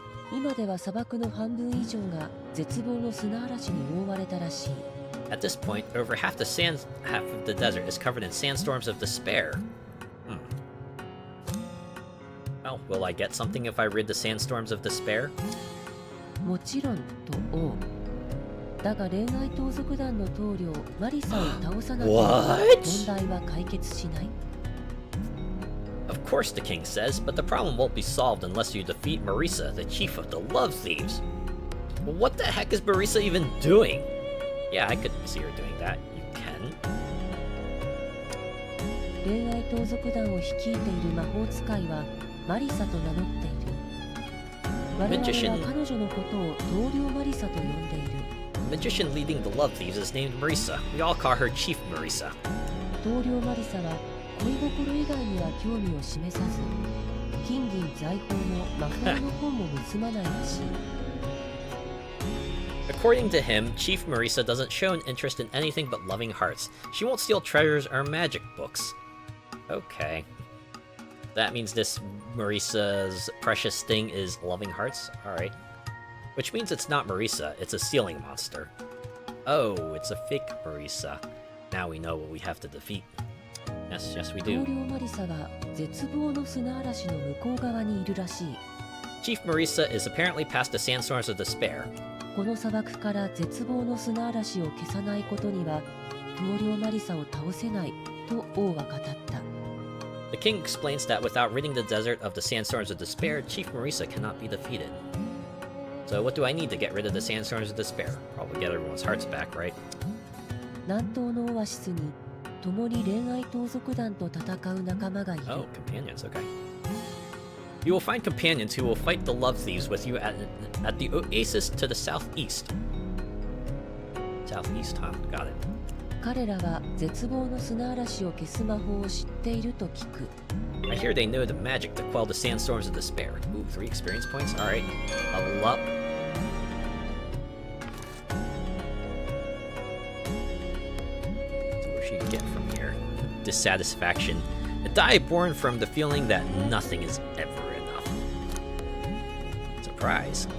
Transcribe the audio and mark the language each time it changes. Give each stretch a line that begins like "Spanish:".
Japanese: 今では砂漠の半分以上が絶望の砂嵐に覆われたらしい。
English: At this point, over half of the desert is covered in sandstorms of despair. Well, will I get something if I rid the sandstorms of despair?
Japanese: もちろんと王。だが恋愛盗賊団の頭領マリサを倒さなければ問題は解決しない。
English: Of course, the king says, but the problem won't be solved unless you defeat Marisa, the chief of the love thieves. Well, what the heck is Marisa even doing? Yeah, I could see her doing that. You can.
Japanese: 恋愛盗賊団を率いている魔法使いはマリサと名乗っている。我々は彼女のことを頭領マリサと呼んでいる。
English: The magician leading the love thieves is named Marisa. We all call her Chief Marisa. 頭領マリサは恋心以外には興味を示さず、金銀財宝も魔法の本も盗まないらしい。 According to him, Chief Marisa doesn't show an interest in anything but loving hearts. She won't steal treasures or magic books. Okay. That means this Marisa's precious thing is loving hearts? Alright. Which means it's not Marisa, it's a ceiling monster. Oh, it's a fake Marisa. Now we know what we have to defeat. Yes, yes we
Japanese: 頭領マリサは絶望の砂嵐の向こう側にいるらしい。
English: Chief Marisa is apparently past the sandstorms of despair.
Japanese: この砂漠から絶望の砂嵐を消さないことには頭領マリサを倒せないと王は語った。
English: The king explains that without ridding the desert of the sandstorms of despair, Chief Marisa cannot be defeated. So what do I need to get rid of the sandstorms of despair? Probably get everyone's hearts back, right?
Japanese: 南東のオアシスに共に恋愛盗賊団と戦う仲間がいる。
English: Oh, companions, okay. You will find companions who will fight the love thieves with you at the oasis to the southeast. Southeast, huh? Got it.
Japanese: 彼らは絶望の砂嵐を消す魔法を知っていると聞く。
English: I hear they know the magic to quell the sandstorms of despair. Ooh, 3 experience points. Alright. Level up. So what should we get from here? Dissatisfaction. A die born from the feeling that nothing is ever enough. Surprise.